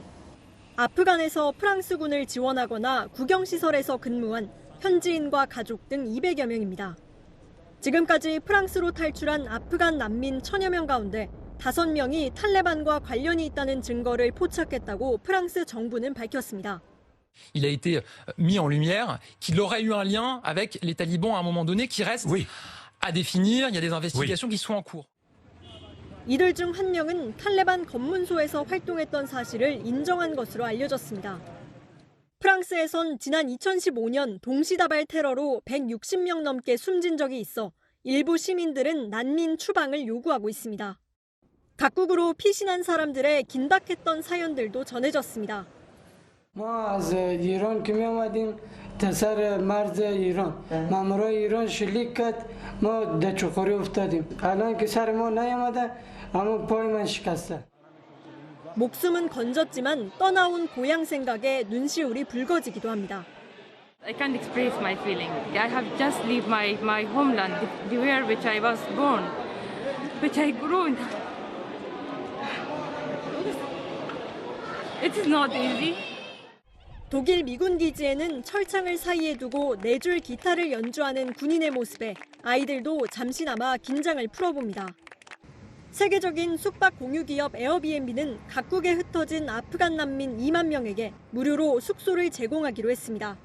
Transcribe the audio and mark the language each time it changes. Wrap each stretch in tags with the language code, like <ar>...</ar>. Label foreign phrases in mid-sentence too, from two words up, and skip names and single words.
<ko>아프간에서 프랑스군을 지원하거나 국영시설에서 근무한 현지인과 가족 등 200여 명입니다. 지금까지 프랑스로 탈출한 아프간 난민 1000여 명 가운데 5명이 탈레반과 관련이 있다는 증거를 포착했다고 프랑스 정부는 밝혔습니다.</ko> <fr>Il a été mis en lumière qu'il aurait eu un lien avec les talibans à un moment donné qui reste à définir. Il y a des investigations qui sont en cours.</fr> <ko>이들 중 한 명은 탈레반 검문소에서 활동했던 사실을 인정한 것으로 알려졌습니다. 프랑스에선 지난 2015년 동시다발 테러로 160명 넘게 숨진 적이 있어 일부 시민들은 난민 추방을 요구하고 있습니다. 각국으로 피신한 사람들의 긴박했던 사연들도 전해졌습니다.</ko> <fa>ما از ایران که می آمدیم تا سر مرز ایران مامورای ایران شلیک کرد ما در چخوری افتادیم الان که سر ما نیامده اما پای من شکسته.</fa> <ko>목숨은 건졌지만 떠나온 고향 생각에 눈시울이 붉어지기도 합니다.</ko> <en>I can't express my feeling. I have just left my homeland, where which I was born, which I grew in. It is not easy.</en> <ko>독일 미군 기지에는 철창을 사이에 두고 4줄 기타를 연주하는 군인의 모습에 아이들도 잠시나마 긴장을 풀어봅니다. 세계적인 숙박 공유 기업 에어비앤비는 각국에 흩어진 아프간 난민 2만 명에게 무료로 숙소를 제공하기로 했습니다.</ko>